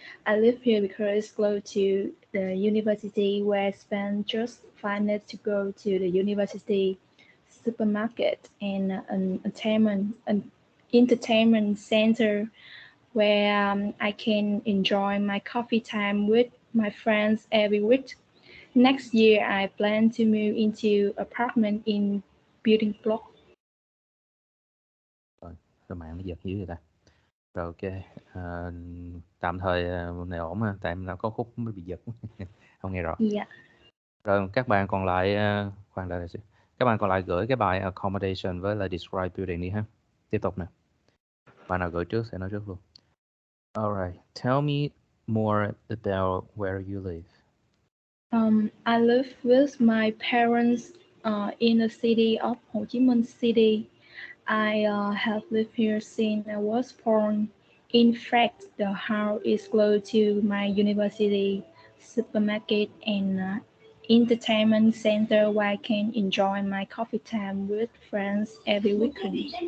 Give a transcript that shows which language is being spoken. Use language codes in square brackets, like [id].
[en] I live here because it's close to the university where I spend just 5 minutes to go to the university supermarket and an entertainment center where I can enjoy my coffee time with my friends every week. Next year, I plan to move into apartment in building block. [vi] Rồi mạng nó giật dữ vậy ta. Rồi ok, tạm thời này ổn ha, tại em đã có khúc mới bị giật. Không nghe rõ. Dạ. Rồi các bạn còn lại khoan đợi xíu. Các bạn còn lại gửi cái bài Accommodation với là Describe Building đi ha. Tiếp tục nè. Bạn nào gửi trước sẽ nói trước luôn. [en] Alright, tell me more about where you live. I live with my parents in the city of Ho Chi Minh City. I have lived here since I was born. In fact, the house is close to my university, supermarket, and entertainment center where I can enjoy my coffee time with friends every weekend.